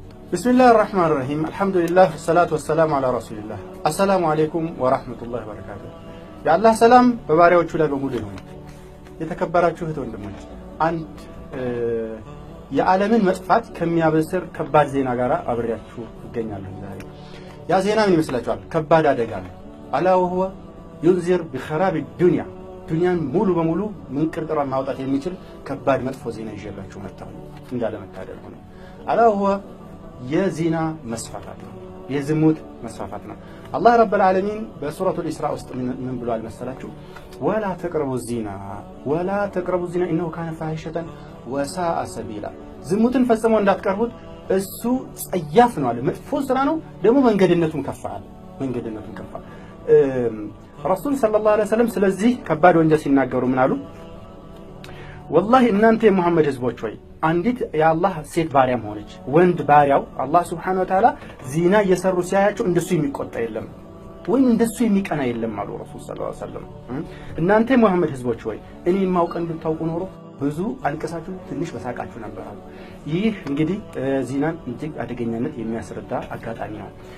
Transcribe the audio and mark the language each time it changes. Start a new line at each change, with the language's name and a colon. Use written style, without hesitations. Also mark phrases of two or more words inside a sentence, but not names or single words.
Arabic: بسم الله الرحمن الرحيم الحمد لله والصلاة والسلام على رسول الله السلام عليكم ورحمة الله وبركاته يا الله سلام بباريዎቹ
Amharic: ላይ በሙሉ ይሁን የተከበራችሁ እህት ወንድሞች አንድ የዓለምን መጥፋት ከሚያበስር ከባድ ዜና ጋር አብሬያችሁ እገኛለሁ ዛሬ ያ ዜና ምን ይመስላችኋል ከባድ አደጋ ነው
Arabic: ألا وهو ينذر بخراب الدنيا
Amharic: ዱንያን ሙሉ በሙሉ ምንቅርቅሯን ማውጣት የሚችል ከባድ መጥፎ ዜና ይዤላችሁ መጣሁ እንዳለ መታደል ሆነ
Arabic: ألا وهو
Amharic: የዚና መስፋፋት ነው የዝሙት መስፋፋት ነው
Arabic: الله رب العالمين
Amharic: በሱረቱ الإسراء ውስጥ ምን ብሏል መሰላችሁ
Arabic: ولا تقربوا الزنا انه كان فاحشة وساء سبيلا
Amharic: ዝሙትን ፈጽሞ እንዳትቀርቡት እሱ ጸያፍ ነው አለ መጥፎ ስራ ነው ደግሞ መንገድነቱን ከፋል
Arabic: رسول صلى الله عليه وسلم
Amharic: ስለዚህ ከባድ ወንጀል ሲናገሩ ምን አሉ والله እናንተ የሙሐመድ ህዝቦች ሆይ አንዲት የአላህ ሴት ባሪያም ሆነች ወንድ ባሪያው አላህ
Arabic: سبحانه وتعالى
Amharic: ዚና እየሰሩ ሲያያቸው እንደሱ የሚቆጣ የለም ወይ እንደሱ የሚቀና የለም አሉ
Arabic: رسول صلى الله عليه وسلم
Amharic: እናንተ የሙሐመድ ህዝቦች ሆይ እኔ ማውቀን ብታውቁ ኖሮ ብዙ አልቀሳችሁ ትንሽ በሳቃችሁ ነበር አሉ ይህ እንግዲህ ዚናን እጅግ አደገኛነት የሚያስረዳ አጋጣሚ ነው